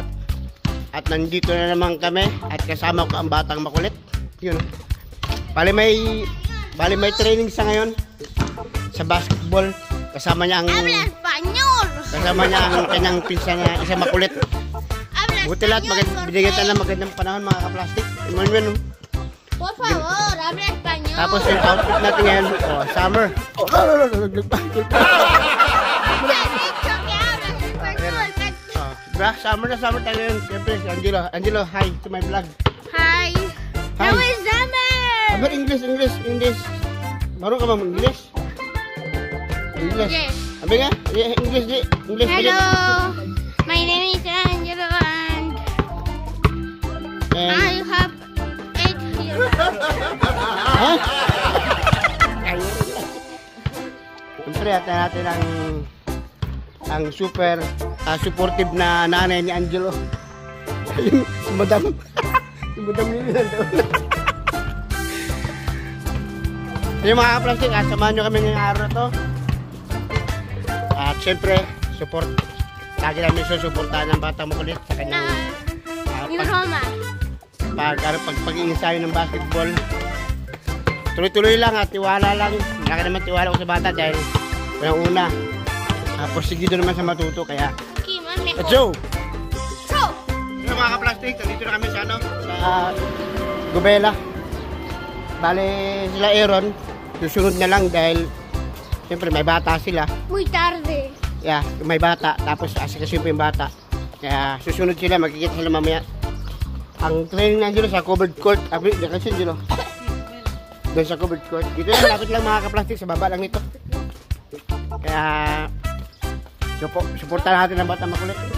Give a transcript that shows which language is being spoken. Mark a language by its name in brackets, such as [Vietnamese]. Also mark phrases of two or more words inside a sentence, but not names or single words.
[Filipino] At nandito na naman kami at kasama ko ang batang makulit. Yun. Bali may training sa ngayon sa basketball. Kasama niya ang kanyang pinsan na isa makulit. Buti lahat binigyan tayo ng magandang panahon mga kaplastik. Yun. [Spanish] Por favor, habla español. [Filipino] Tapos yung outfit natin ngayon, summer. Summer na summer tayo ngayon. Siyempre si Angelo. Angelo, [English] hi to my vlog. Hi. How is summer? About English. [Filipino] Marunong ka ba mag-English? [English] English. Yes. [Filipino] Sabi nga, [English] English. Hello. My name is Angelo and I have 8 years. Ha? [Filipino] Siyempre, at natin ang super supportive na nanay ni Angelo. Si Madam. Si Madam nila doon. Yung mga kaplastik, samahan nyo kami ngayong araw na to. At syempre, support. Lagi namin susuportahan ng batang makulit sa kanyang pag-iinsayo ng basketball. Tuloy-tuloy lang at tiwala lang. Wala ka naman tiwala ko sa bata dahil walang una. Porsigido naman sa matuto kaya [English] let's go! [Filipino] Yung mga kaplastik, nandito na kami sa Gubela. Bale sila Aaron, susunod na lang dahil siyempre may bata sila. [Spanish] Muy tarde. [English] Yeah, [Filipino] may bata, tapos asikasin pa yung bata. Kaya susunod sila, magkikita sila mamaya. Ang training na Angelo sa covered court. Kasi Angelo doon sa covered court. Dito lang, lapit lang mga kaplastik, sa baba lang nito. Kaya suportahan natin ang bata makulit.